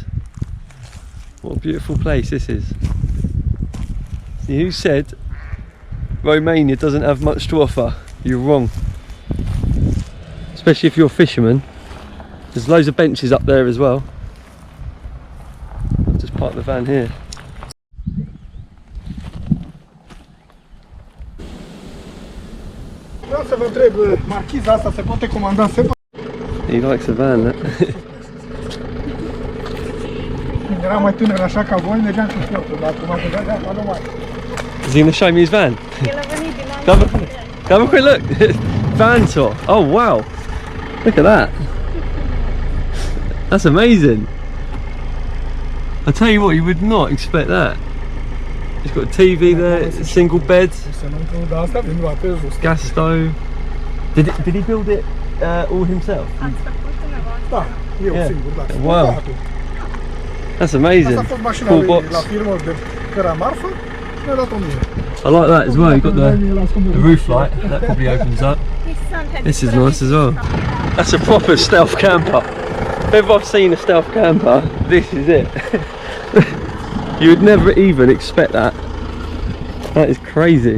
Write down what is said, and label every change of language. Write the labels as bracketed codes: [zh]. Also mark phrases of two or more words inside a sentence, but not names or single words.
[en] What a beautiful place this is. See, who said Romania doesn't have much to offer? You're wrong. Especially if you're a fisherman. There's loads of benches up there as well. I'll just park the van here. [ro] Vreau să vă întreb, marchiza asta se poate comanda separat? [en] He likes the van, that. [ro] Când eram mai tânăr așa ca voi, mergeam cu șlepul, dar acum că de apa nu mai. [en] Is he going to show me his van? Come have a quick look. Van tour. Oh wow. Look at that. That's amazing. I tell you what, you would not expect that. It's got a TV there, single bed, gas stove. Did he build it all himself? [ro] Da, eu singur, da. [en] Wow. That's amazing. [ro] Asta a fost mașina [en] Full [ro] lui [en] box. [ro] la firmă de căra marfă, mi-a dat 1000. [en] I like that as well. You've got the roof light, that probably opens up. This is nice as well. That's a proper stealth camper. If ever I've seen a stealth camper, this is it. You would never even expect that. That is crazy.